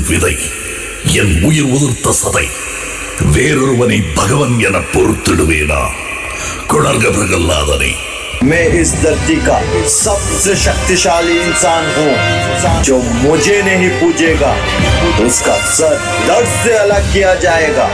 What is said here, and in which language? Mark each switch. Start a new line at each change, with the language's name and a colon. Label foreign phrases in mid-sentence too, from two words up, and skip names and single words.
Tamil: விதை, என் உயிர் உதிர்த்த சதை, வேறொருவனை பகவன் என பொறுத்திடுவேனா? கொணர்க பிரகல்லாதனை।
Hindi: मैं इस धरती का सबसे शक्तिशाली इंसान हूँ। जो मुझे नहीं पूजेगा उसका सर दर्द से अलग किया जाएगा।